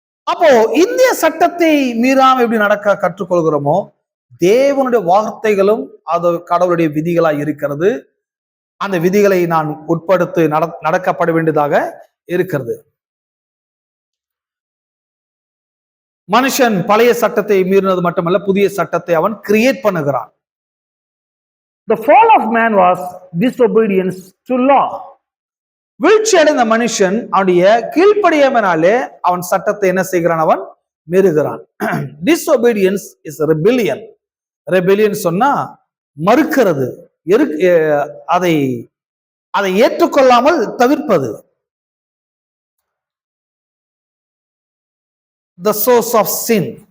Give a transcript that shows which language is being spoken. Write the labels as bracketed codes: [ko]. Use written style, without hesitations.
[ta] அப்போ இந்திய சட்டத்தை மீறாம எப்படி நடக்க கற்றுக்கொள்கிறோமோ, தேவனுடைய வார்த்தைகளும் அது கடவுளுடைய விதிகளா இருக்கிறது. அந்த விதிகளை நான் உட்படுத்தி நடக்கப்பட வேண்டியதாக இருக்கிறது. மனுஷன் பழைய சட்டத்தை மீறினது மட்டுமல்ல, புதிய சட்டத்தை அவன் கிரியேட் பண்ணுகிறான். [en] The fall of man was disobedience to law. [ta] வீழ்ச்சி அடைந்த மனுஷன் அவனுடைய கீழ்ப்படியாமனாலே அவன் சட்டத்தை என்ன செய்கிறான்? அவன் மீறுகிறான். [en] Disobedience is rebellion. [ta] Rebellion சொன்னா மறுக்கிறது, அதை ஏற்றுக்கொள்ளாமல் தவிர்ப்பது. [en] The source of sin.